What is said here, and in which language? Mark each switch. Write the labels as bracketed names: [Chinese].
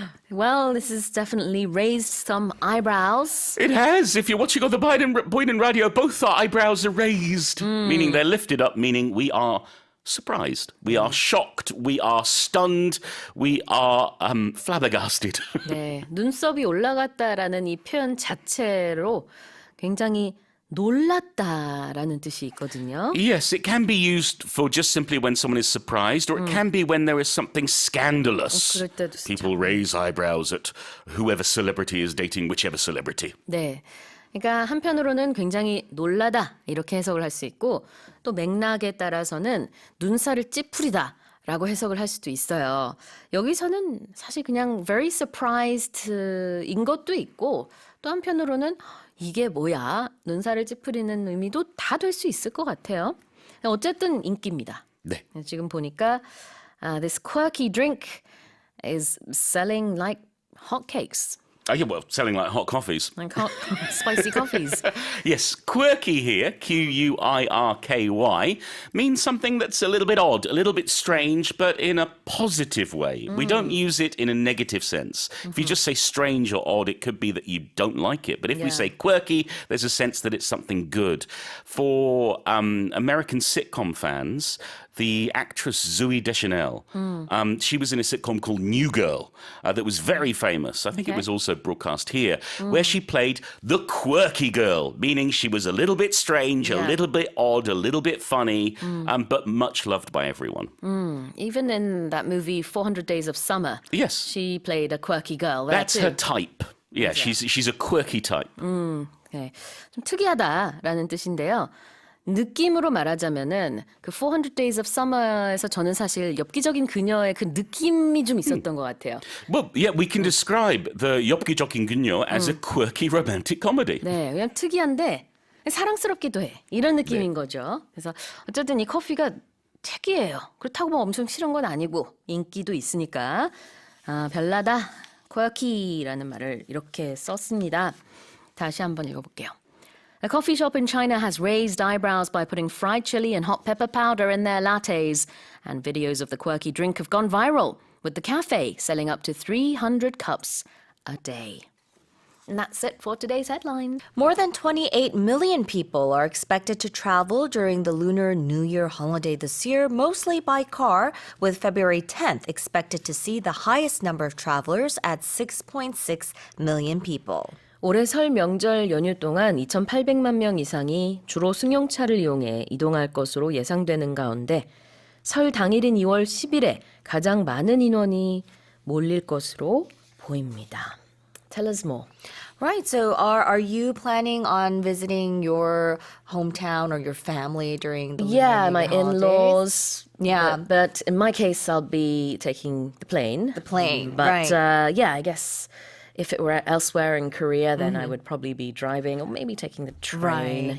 [English] Well, this has definitely raised some eyebrows. It has. If you're watching on the Boyden Radio, both our eyebrows are raised, meaning they're lifted up, meaning we are surprised, we are shocked, we are stunned, we are flabbergasted. [Korean] 네, 눈썹이 올라갔다라는 이 표현 자체로 굉장히 놀랐다라는 뜻이 있거든요. [English] Yes, it can be used for just simply when someone is surprised, or it can be when there is something scandalous. [Korean] 그럴 때도 진짜. [English] People raise eyebrows at whoever celebrity is dating whichever celebrity. [Korean] 네. 그러니까 한편으로는 굉장히 놀라다 이렇게 해석을 할 수 있고 또 맥락에 따라서는 눈살을 찌푸리다라고 해석을 할 수도 있어요. 여기서는 사실 그냥 [English] very surprised [Korean] 인 것도 있고 또 한편으로는 이게 뭐야? 눈살을 찌푸리는 의미도 다 될 수 있을 것 같아요. 어쨌든 인기입니다. 네. 지금 보니까 [English] this quirky drink is selling like hotcakes. Yeah, well, selling like hot coffees. Like hot, spicy coffees. Yes, quirky here, Quirky, means something that's a little bit odd, a little bit strange, but in a positive way. We don't use it in a negative sense. If you just say strange or odd, it could be that you don't like it. But if we say quirky, there's a sense that it's something good. For American sitcom fans, the actress Zooey Deschanel, she was in a sitcom called New Girl that was very famous. I think it was also broadcast here, where she played the quirky girl, meaning she was a little bit strange, a little bit odd, a little bit funny, but much loved by everyone. Even in that movie 400 Days of Summer, Yes. she played a quirky girl. That's her type. Yeah, she's a quirky type. [Korean] 네, 좀 특이하다라는 뜻인데요. 느낌으로 말하자면은 그 400 Days of Summer에서 저는 사실 엽기적인 그녀의 그 느낌이 좀 있었던 것 같아요. [English] Well, yeah, we can describe the 엽기적인 그녀 as a quirky romantic comedy. [Korean] 네, 그냥 특이한데 사랑스럽기도 해. 이런 느낌인 거죠. 그래서 어쨌든 이 커피가 특이해요. 그렇다고 뭐 엄청 싫은 건 아니고 인기도 있으니까 별나다, quirky라는 말을 이렇게 썼습니다. 다시 한번 읽어볼게요. [English] A coffee shop in China has raised eyebrows by putting fried chili and hot pepper powder in their lattes, and videos of the quirky drink have gone viral, with the cafe selling up to 300 cups a day. And that's it for today's headline. More than 28 million people are expected to travel during the Lunar New Year holiday this year, mostly by car, with February 10th expected to see the highest number of travelers at 6.6 million people. [Korean] 올해 설 명절 연휴 동안 2,800만 명 이상이 주로 승용차를 이용해 이동할 것으로 예상되는 가운데 설 당일인 2월 10일에 가장 많은 인원이 몰릴 것으로 보입니다. [English] Tell us more. Right. So are you planning on visiting your hometown or your family during the Yeah, Lunar my New Year holidays? in-laws. Yeah. But in my case, I'll be taking the plane. The plane, But right. yeah, I guess if it were elsewhere in Korea, then I would probably be driving or maybe taking the train.